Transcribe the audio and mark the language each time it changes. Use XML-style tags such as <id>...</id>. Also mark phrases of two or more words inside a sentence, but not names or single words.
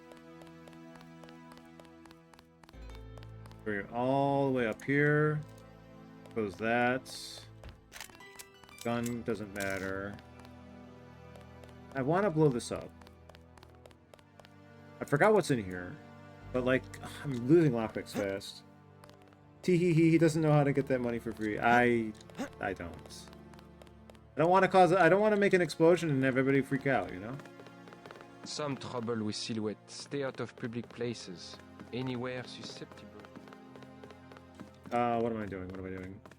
<en>Bring it all the way up here. Close that. Gun doesn't matter. I want to blow this up. I forgot what's in here. But, like, I'm losing lockpicks fast. Tee-hee-hee, he doesn't know how to get that money for free. I don't. I don't want to make an explosion and have everybody freak out, you know? Some trouble with Silhouette. Stay out of public places. Anywhere susceptible. What am I doing? What am I doing?</en>